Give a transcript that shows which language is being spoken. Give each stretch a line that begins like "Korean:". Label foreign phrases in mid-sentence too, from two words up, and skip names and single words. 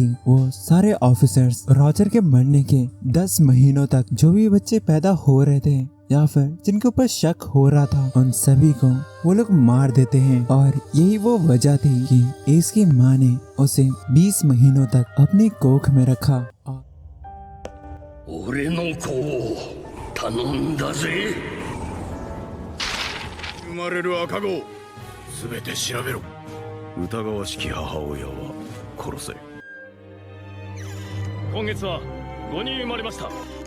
Hindi: वो सारे ऑफिसर्स रॉजर के मरने के 10 महीनों तक जो भी बच्चे पैदा हो रहे थे या फिर जिनके ऊपर शक हो रहा था, उन सभी को वो लोग मार देते हैं। और यही वो वजह थी कि इसकी माँ ने उसे 20 महीनों तक अपनी कोख में रखा।
Japanese: 俺の子を頼んだぜ。生まれる赤子すべて調べろ。疑わしき母親は殺せ。今月は5人生まれました。